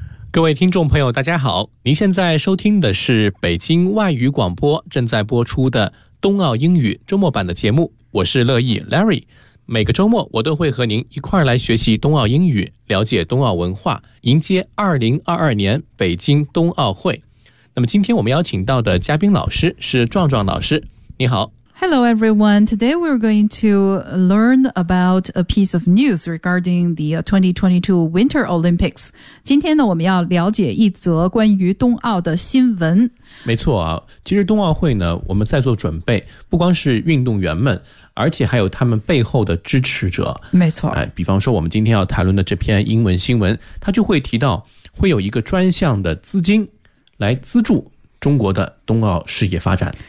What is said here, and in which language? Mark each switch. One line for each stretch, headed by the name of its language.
Chinese: 各位听众朋友，大家好，您现在收听的是北京外语广播正在播出的冬奥英语周末版的节目，我是乐意 Larry。每个周末我都会和您一块儿来学习冬奥英语，了解冬奥文化，迎接2022年北京冬奥会。那么今天我们邀请到的嘉宾老师是壮壮老师，你好。
English: Hello everyone, today we're going to learn about a piece of news regarding the 2022 Winter Olympics.
Chinese: 今天呢，我们要了解一则关于冬奥的新闻。没错啊，其实冬奥会呢，我们在做准备，不光是运动员们，而且还有他们背后的支持者。没错。比方说我们今天要谈论的这篇英文新闻，它就会提到会有一个专项的资金来资助中国的冬奥事业发展。